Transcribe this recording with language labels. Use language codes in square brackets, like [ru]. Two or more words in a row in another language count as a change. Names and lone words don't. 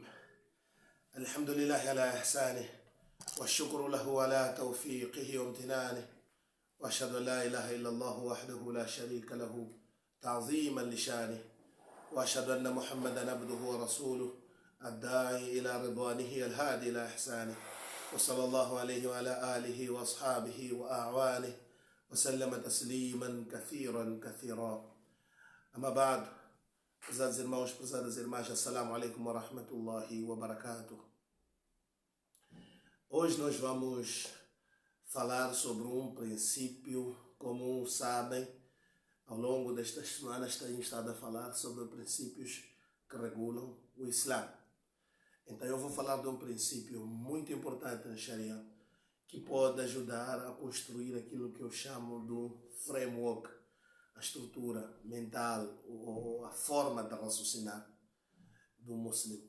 [ar] الحمد لله على إحسانه والشكر له على توفيقه وامتنانه، وأشهد أن لا إله إلا الله وحده لا شريك له تعظيما لشانه، وأشهد أن محمدا عبده ورسوله الداعي إلى رضوانه الهادي إلى إحسانه، وصلى الله عليه وعلى آله وأصحابه وأعوانه وسلم تسليما كثيرا. أما بعد, [pt] prezados irmãos, prezadas irmãs, [ar] السلام عليكم ورحمة الله وبركاته. [pt] Hoje nós vamos falar sobre um princípio. Como sabem, ao longo destas semanas tenho estado a falar sobre princípios que regulam o Islã. Então eu vou falar de um princípio muito importante na Sharia, que pode ajudar a construir aquilo que eu chamo do framework, a estrutura mental ou a forma de raciocinar do muçulmano.